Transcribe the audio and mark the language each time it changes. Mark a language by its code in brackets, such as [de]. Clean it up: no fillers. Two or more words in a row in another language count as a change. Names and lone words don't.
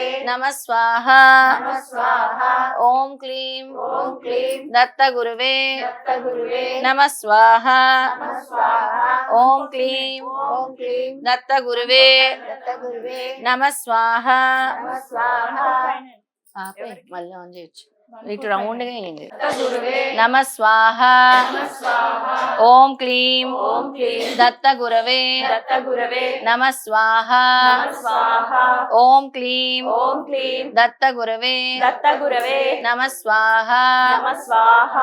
[sa] नमः स्वाहा नमः स्वाहा ओम क्लीं ॐ क्लीं दत्तगुरुवे दत्तगुरुवे नमः स्वाहा नमः स्वाहा ओम क्लीं ॐ क्लीं दत्तगुरुवे दत्तगुरुवे नमः स्वाहा नमः स्वाहा [te] ఆపే మళ్ళీ ఆన్ చేయొచ్చు ఇటు రౌండ్ గా అయింది [sa] दत्तगुरुवे नमः स्वाहा ओम क्लीं ॐ क्लीं दत्तगुरवे दत्तगुरुवे नमः स्वाहा नमः स्वाहा ओम क्लीं ॐ क्लीं दत्तगुरवे दत्तगुरुवे नमः स्वाहा नमः स्वाहा